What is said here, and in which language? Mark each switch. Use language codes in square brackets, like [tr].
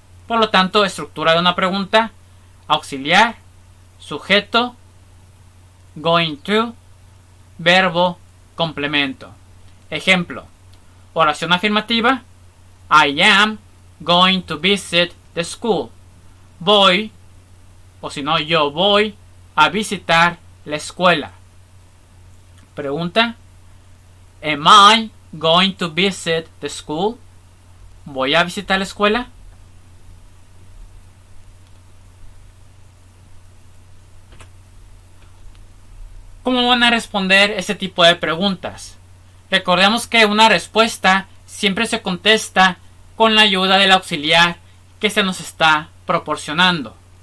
[es] Por lo tanto, estructura de una pregunta: auxiliar, sujeto, going to, verbo, complemento. Ejemplo: oración afirmativa: [en] I am going to visit the school. [es] Voy, o si no, yo voy a visitar la escuela. Pregunta: [en] Am I going to visit the school? [es] ¿Voy a visitar la escuela? ¿Cómo van a responder ese tipo de preguntas? Recordemos que una respuesta siempre se contesta con la ayuda del auxiliar que se nos está proporcionando.